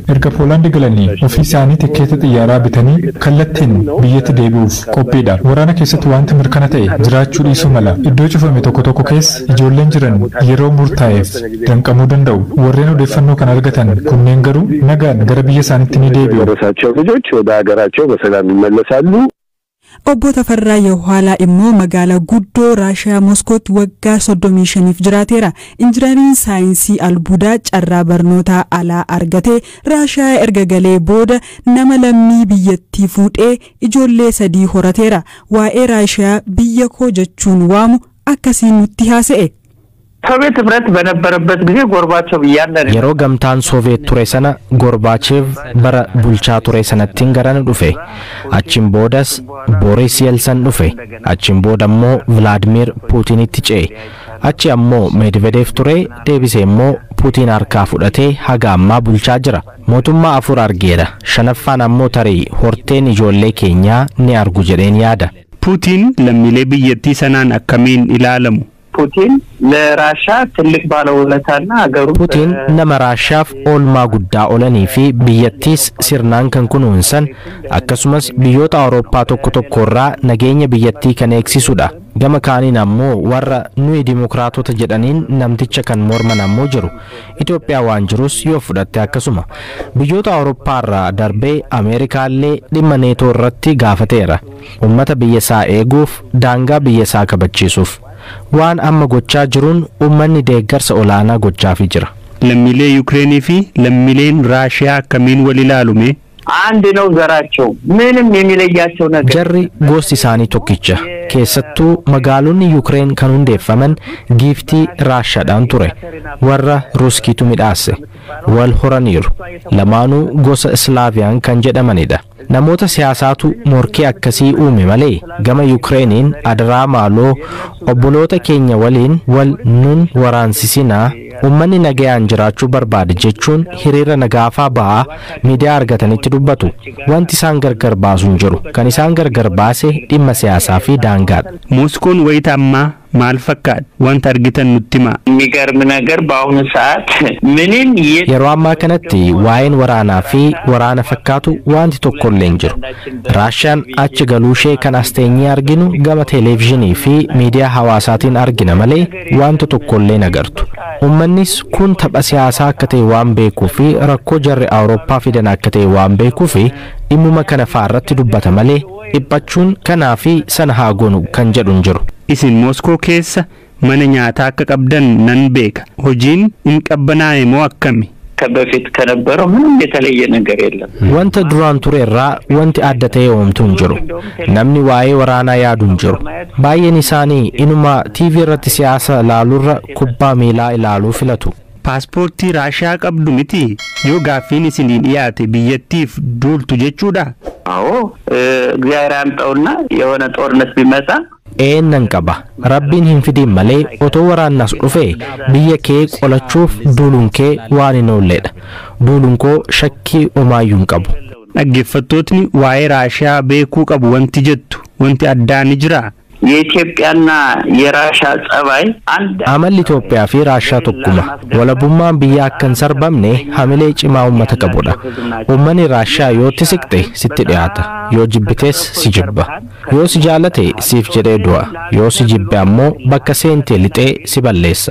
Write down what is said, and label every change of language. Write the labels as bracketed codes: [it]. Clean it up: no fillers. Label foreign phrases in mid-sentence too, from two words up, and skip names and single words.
[om] Erga Poolaand galanii ofii isaanii tikkeeta xiyyaaraa bitanii kallattiin biyyatti deebi'u qophiidha. Waraana keessatti wanti mirkana ta'e jiraachuu dhiisuu mala. Iddoo cufame tokko tokko keessa ijoolleen jiran yeroo murtaa'eef danqamuu danda'u. Warreen odeeffannoo kan argatan kunneen garuu nagaan gara biyya isaaniitti ni deebi'u. [am] ልጆች ወደ ሀገራቸው በሰላም ይመለሳሉ. [om] Obbo Tafarraa Yohaala immoo magaalaa guddoo Raashiyaa Moskootti waggaa 35f jiraateera. Injinariin saayinsii albuudaa carraa barnootaa alaa argatee Raashiyaa erga galee booda nama lammii biyyattii fuudhee ijoollee 3 horateera. Waa'ee Raashiyaa biyya koo jechuun waamu akkasiin nutti haasa'e. [am] ሶቪየት ህብረት በነበረበት ጊዜ ጎርባቾቭ ያለ [om] yeroo gamtaan Soviet ture sana Gorbachev bara bulchaa ture sanattiin garana dhufe. Achiin boodas Boris Yeltsin dhufe. Achiin booda immoo Vladimir Putinitti ce'e. Achi ammoo Medvedev ture, deebisee immoo Putin harkaa fudhatee haga ammaa bulchaa jira. Mootummaa 4 argeera. 5ffaan ammoo tarii horteen ijoollee keenyaa ni argu jedheen yaada. Putin lammiilee biyyattii sanaan akkamiin ilaalamu? [am] ፑቲን ለራሻ ትልቅ ባለውለታና አገሩ [om] ፑቲን nama Raashiyaaf oolmaa guddaa olanii fi biyyattiis sirnaan kan kunuunsan akkasumas biyyoota Awurooppaa tokko tokkorraa nageenya biyyattii kan eegsisudha. Gama kaaniin ammoo warra nuyi dimokiraatota jedhaniin namticha kan morman ammoo jiru. Itoophiyaa waan jirus yoo fudhatte akkasuma biyyoota Awurooppaarraa darbee Ameerikaallee dhimma neetoo irratti gaafateera. Uummata biyya isaa eeguuf daangaa biyya isaa kabachiisuuf waan amma gochaa jiruun uummanni deeggarsa olaanaa gochaafii jira. lammiilee Yuukireenii fi lammiileen Raashiyaa akkamiin wal ilaalume? [am] አንድ ነው ዘራቸው ምንም የሚለያቸው ነገር [om] jarri gosti isaanii tokkicha. Keessattuu magaalonni Yuukireen kan hundeeffaman giiftii Raashiyaadhaan ture. Warra Ruskiitu midhaase wal horaniiru. Lamaanuu gosa Islaaviyaan kan jedhamanidha. namoota siyaasaatu morkii akkasii uume malee gama Yukireeniin adaraa maaloo obboloota keenya waliin wal nun waraansisinaa ummanni nagayaan jiraachuu barbaade jechuun hiriira nagaafaa ba'aa miidiyaa argatanitti dubbatu. Wanti isaan gargar baasuu hin jiru. Kan isaan gargar baase dhimma siyaasaa fi daangaadha. Moskoon wayita ammaa maal fakkaata? Wanta argitan nutti himaa. [am] የሚገርም ነገር በአሁኑ ሰዓት ምንም [om] yeroo ammaa kanatti waa'een waraanaa fi waraana fakkaatu wanti tokkollee hin jiru. Raashiyaan achi galuu ishee kan asteenyee arginu gama televezyiinii fi miidiyaa hawaasaatiin argina malee wanta tokkollee hin agartu. Ummannis kun tapha siyaasaa akka ta'e waan beekuu fi rakkoo jarri Awurooppaa fidan akka ta'e waan beekuu fi dhimmuma kana faarratti dubbata malee dhiphachuun kanaa fi sana haa goonu kan jedhu hin jiru. Isin Moskoo keessa mana nyaataa akka qabdan nan beeka. Hojiin hin qabbanaa'e moo akkami? [am] ከበፊት ከነበረው ምንም የተለየ ነገር የለም። [om] wanta duraan ture irraa wanti adda ta'e homtuu hin jiru. Namni waa'ee waraanaa yaadu hin jiru. Baay'een isaanii inuma TV irratti siyaasa ilaaluurra kubbaa miilaa ilaaluu filatu. Paaspoortii Raashiyaa qabdu miti yoo gaaffiin isinii dhiyaate biyyattiif duultu jechuudha? [am] አዎ እግዚአብሔር ያምጣውና የሆነ ጦርነት ቢመጣ [om] eennan qaba. Rabbiin hin fidin malee otoo waraannas dhufe biyya kee qolachuuf duuluun kee waan hin oolledha. Duuluun koo shakkii omaayyuu hin qabu. Dhaggeeffattootni waa'ee Raashiyaa beekuu qabu wanti jettu wanti addaa ni jira? [am] የኢትዮጵያና የራሻ ጸባይ አንድ [om] amalli Itoophiyaa fi Raashiyaa tokkuma. Walabummaan biyya akka hin sarbamne hamilee cimaa uummata qabudha. Uummanni Raashiyaa yoo itti siqxe sitti dhiyaata. Yoo jibbitees si jibba. Yoo si jaalate siif jedhee du'a. Yoo si jibbe ammoo bakka seentee lixee si balleessa.